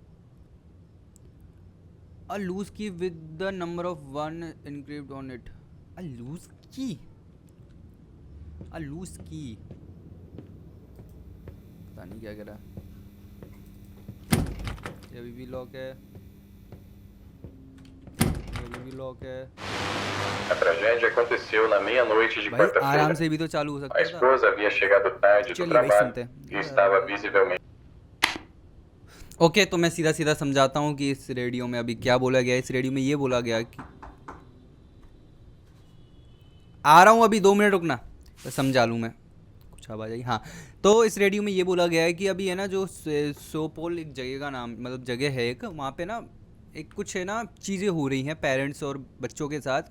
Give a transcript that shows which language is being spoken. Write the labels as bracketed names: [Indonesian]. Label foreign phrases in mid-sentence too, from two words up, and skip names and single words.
[English] a loose key with the number of 1 encrypt on it. a loose key, a loose key, [Hindi] पता नहीं क्या कह रहा। ये अभी भी लॉक है, अभी भी लॉक है। [Portuguese] A tragédia aconteceu na meia-noite de [Hindi] भाई आराम [Portuguese] quarta-feira. [Hindi] से भी तो चालू हो [Portuguese] A [Hindi] सकता था। [Portuguese] esposa havia chegado tarde do [Hindi] चलिए भाई [Portuguese] trabalho [Hindi] सुनते हैं। [Portuguese] e estava visivelmente. [Hindi] ओके, तो मैं सीधा सीधा समझाता हूँ कि इस रेडियो में अभी क्या बोला गया है। इस रेडियो में ये बोला गया कि आ रहा हूँ अभी 2 मिनट रुकना, तो समझा लूँ मैं, कुछ आवाज़ आई। हाँ, तो इस रेडियो में ये बोला गया है कि अभी है ना जो सोपोल एक जगह का नाम, मतलब जगह है एक, वहाँ पे ना एक कुछ है ना चीज़ें हो रही हैं पेरेंट्स और बच्चों के साथ।